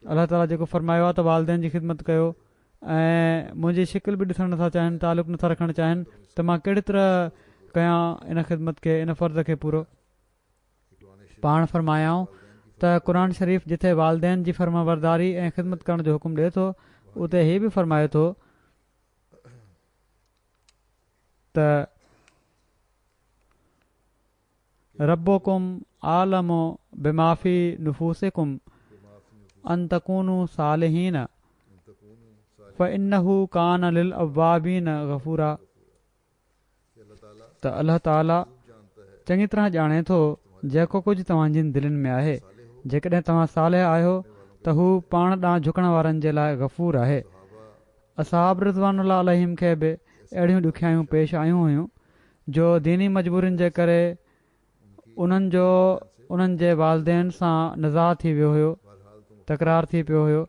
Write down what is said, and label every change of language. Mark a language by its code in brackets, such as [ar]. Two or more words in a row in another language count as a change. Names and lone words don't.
[sd] अलाह ताला जेको फरमायो आहे त वालदेन जी ख़िदमत कयो ऐं मुंहिंजी शिकिल बि ॾिसणु नथा चाहिनि, तालुक़ु नथा रखणु चाहिनि, त मां कहिड़ी तरह कयां इन ख़िदमत खे, इन फ़र्ज़ खे पूरो। पाण फरमायाऊं त क़ुर शरीफ़ जिथे वालदेन जी फर्माबरदारी ऐं ख़िदमत करण जो हुकुम ॾिए थो, उते हीअ बि फरमाए थो त [ar] ربكم أعلم بما في نفوسكم إن تكونوا صالحين فإنه كان للأوابين غفورا. [sd] त अल्लाह ताला चङी तरह ॼाणे थो जेको कुझु तव्हांजी दिलनि में आहे। जेकॾहिं तव्हां सालिह आहियो त हू पाण ॾांहुं झुकण वारनि जे लाइ गफ़ूर आहे। असहाब [ar] رضوان الله عليهم [sd] खे बि अहिड़ियूं ॾुखियायूं पेश आयूं हुयूं जो दीनी मजबूरियुनि जे करे उन्हनि जे वालदेन सां निज़ा थी वियो हुयो, तकरार थी पियो हुयो।